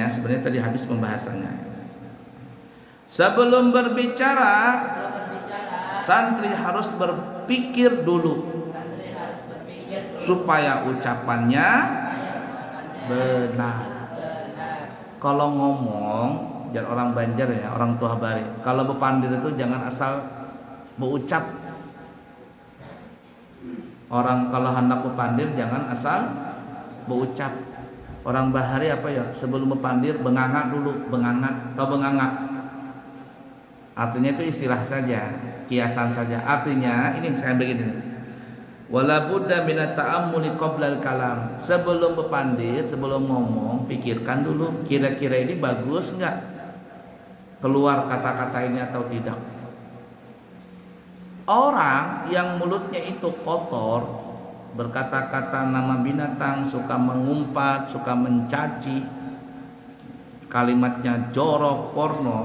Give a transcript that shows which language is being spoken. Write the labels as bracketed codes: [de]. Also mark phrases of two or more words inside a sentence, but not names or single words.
[id] Sebenarnya tadi habis pembahasannya. Sebelum berbicara, santri harus berpikir dulu supaya ucapannya benar. Kalau ngomong, jangan orang Banjar ya, orang tua bari. Kalau bepandir itu jangan asal berucap. Orang kalau hendak bepandir jangan asal berucap. Orang Bahari apa ya? Sebelum bepandir bengangak dulu, bengangak atau bengangak. Artinya itu istilah saja, kiasan saja. Artinya ini saya begini nih. [ar] ولا بد من التأمل قبل الكلام. [id] Sebelum berpandir, sebelum ngomong, pikirkan dulu kira-kira ini bagus enggak? Keluar kata-kata ini atau tidak? Orang yang mulutnya itu kotor, berkata-kata nama binatang, suka mengumpat, suka mencaci, kalimatnya jorok, porno.